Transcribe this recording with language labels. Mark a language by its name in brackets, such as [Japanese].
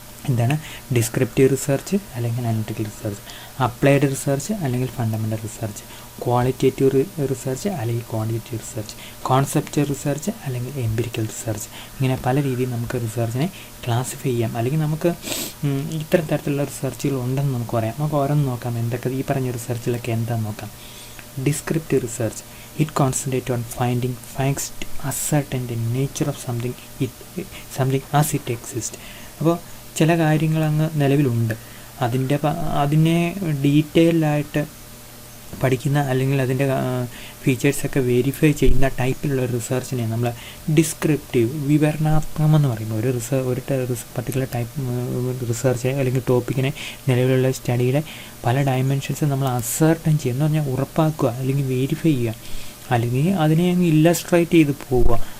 [Malayalam] എന്താണ് descriptive research അല്ലെങ്കിൽ analytical research, applied research അല്ലെങ്കിൽ ഫണ്ടമെൻ്റൽ റിസർച്ച്, ക്വാളിറ്റേറ്റീവ് റിസർച്ച് അല്ലെങ്കിൽ ക്വാണ്ടിറ്റേറ്റീവ് റിസർച്ച്, കോൺസെപ്റ്റ് റിസർച്ച് അല്ലെങ്കിൽ എംപിരിക്കൽ റിസർച്ച്. ഇങ്ങനെ പല രീതിയിൽ നമുക്ക് റിസർച്ചിനെ ക്ലാസിഫൈ ചെയ്യാം. അല്ലെങ്കിൽ നമുക്ക് ഇത്തരം തരത്തിലുള്ള റിസർച്ചുകൾ ഉണ്ടെന്ന് നമുക്ക് പറയാം. നമുക്ക് ഓരോന്ന് നോക്കാം. എന്തൊക്കെ ഈ പറഞ്ഞ റിസർച്ചിലൊക്കെ എന്താണെന്ന് നോക്കാം. [English] Descriptive research, it concentrates on finding facts to ascertain the nature of something as it exists. [Malayalam] അപ്പോൾ ചില കാര്യങ്ങൾ അങ്ങ് നിലവിലുണ്ട്, അതിനെ ഡീറ്റെയിൽഡായിട്ട് പഠിക്കുന്ന അല്ലെങ്കിൽ അതിൻ്റെ ഫീച്ചേഴ്സൊക്കെ വെരിഫൈ ചെയ്യുന്ന ടൈപ്പിലുള്ള റിസർച്ചിനെ നമ്മൾ ഡിസ്ക്രിപ്റ്റീവ്, വിവരണാത്മകമെന്ന് പറയുമ്പോൾ ഒരു പർട്ടിക്കുലർ ടൈപ്പ് റിസർച്ച് അല്ലെങ്കിൽ ടോപ്പിക്കിനെ നിലവിലുള്ള സ്റ്റഡിയുടെ പല ഡയമെൻഷൻസ് നമ്മൾ അസർട്ടൻ ചെയ്യുക എന്ന് പറഞ്ഞാൽ ഉറപ്പാക്കുക അല്ലെങ്കിൽ വെരിഫൈ ചെയ്യുക, അല്ലെങ്കിൽ അതിനെ അങ്ങ് ഇല്ലസ്ട്രേറ്റ് ചെയ്ത് പോവുക.